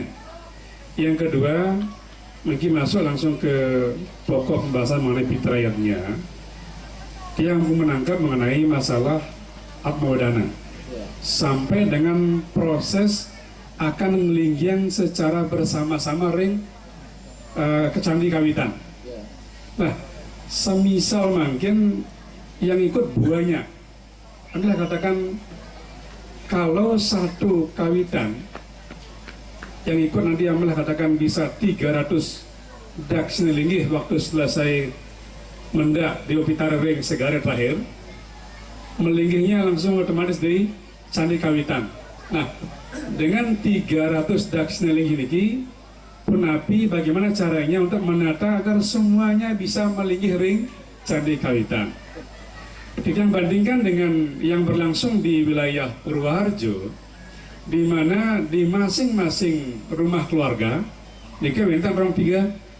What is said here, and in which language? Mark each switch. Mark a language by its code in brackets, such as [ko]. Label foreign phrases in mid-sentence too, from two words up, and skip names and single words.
[id] Yang kedua, mungkin masuk langsung ke pokok pembahasan mengenai fitrayatnya. Dia menangkap mengenai masalah Atmawedana sampai dengan proses akan melinggiang secara bersama-sama [ban] ring kecandi kawitan. [id] Nah, semisal mungkin yang ikut buahnya, Anda katakan kalau satu kawitan yang ikut nanti Anda katakan bisa 300 daksina linggih waktu selesai mendak di Opitara [ban] ring segara [id] terakhir, melinggihnya langsung otomatis dari Candi Kawitan. Nah, dengan 300 daksina linggih ini, Punapi bagaimana caranya untuk menata agar semuanya bisa melinggih [ban] ring Candi Kawitan. [id] Kita bandingkan dengan yang berlangsung di wilayah Purwoharjo, di mana di masing-masing rumah keluarga, jika minta orang 3,